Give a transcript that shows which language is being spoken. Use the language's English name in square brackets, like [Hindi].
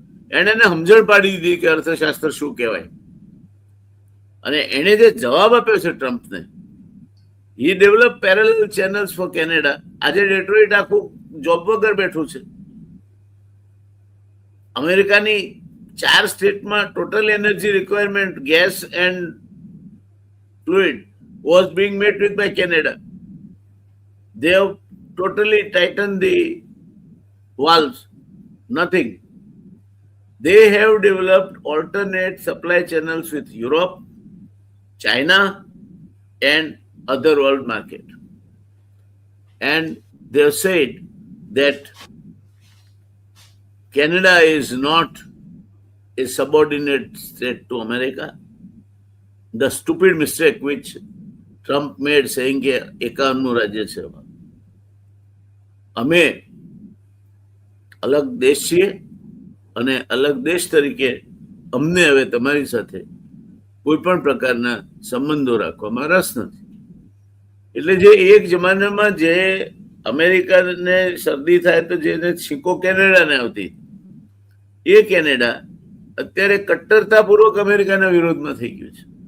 [Gujarati] એને સમજણ પાડી દીધી કે અર્થશાસ્ત્ર શું કહેવાય. અને એને જે જવાબ આપ્યો છે ટ્રમ્પને, [English] He develop parallel channels for Canada. [Gujarati] આજે ડેટ્રોઇટ આખું જોબ વગર બેઠું છે. અમેરિકાની 4 સ્ટેટમાં [English] Total energy requirement, gas and fluid, was being met with by Canada. They have totally tightened the valves. Nothing. They have developed alternate supply channels with Europe, China, and other world market. And they have said that Canada is not a subordinate state to America. The stupid mistake which Trump made saying [Gujarati] કે 51નું રાજ્ય છે. અમે અલગ દેશ છીએ અને અલગ દેશ તરીકે અમને હવે તમારી સાથે કોઈ પણ પ્રકારના સંબંધો રાખવામાં રસ નથી. એટલે જે એક જમાનામાં જે અમેરિકાને શરદી થાય તો જેને છીંકો કેનેડાને આવતી, એ કેનેડા અત્યારે કટ્ટરતાપૂર્વક અમેરિકાના વિરોધમાં થઈ ગયું છે.